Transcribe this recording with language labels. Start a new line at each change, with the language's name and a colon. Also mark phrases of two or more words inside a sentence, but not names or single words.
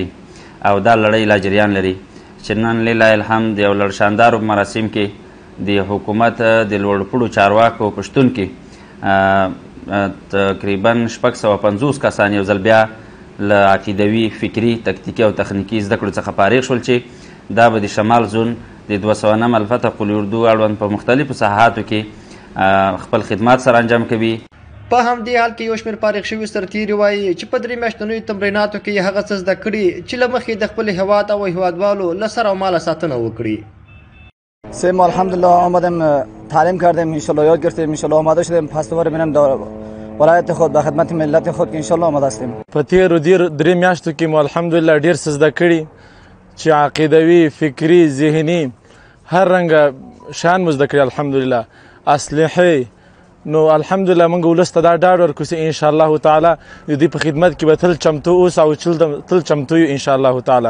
Pashto: دي او دا لړۍ لا جریان لري چې نن
Arabic: لله الحمد
Pashto: یو لړ شاندارو مراسم کې د حکومت د لوړپوړو چارواکو په شتون کې تقریبا 650 کسان یو ځل بیا له عقیدوي فکري تکتیکي او تخنیکي زده کړو څخه فارغ شول چې دا به د شمال زون د 209 الفتح اردو اړوند په مختلفو ساحاتو کې خپل خدمات سره انجام کوي. په همدې حال کې یو شمېر فارغ شوي سرتیري وایي چې په 3 میاشتنیو تمریناتو کې هغه څه زده کړي چې له مخکې د خپل هیواد او هیوادوالو له سر او ماله ساتنه وکړي.
Persian: ما الحمدلله آمدم تعلیم کردیم، انشالله یاد گرفتیم، انشالله آماده شدیم پس دوباره میرم ولایت خود به خدمت ملت خود که انشالله آماده هستیم.
Pashto: په تیرو 3 میاشتو کې مو الحمدلله ډیر څه زده کړي چې عقیدوي فکري ذهني هر رنګه شان مو زده کړي الحمدلله. اسلحې نو الحمدلله موږ ولس ته دا ډاډ ورکوو چې
Arabic: انشاءالله تعالی
Pashto: د دوی په خدمت کې به تل چمتو اوسو او تل چمتو یو
Arabic: انشاءالله تعالی.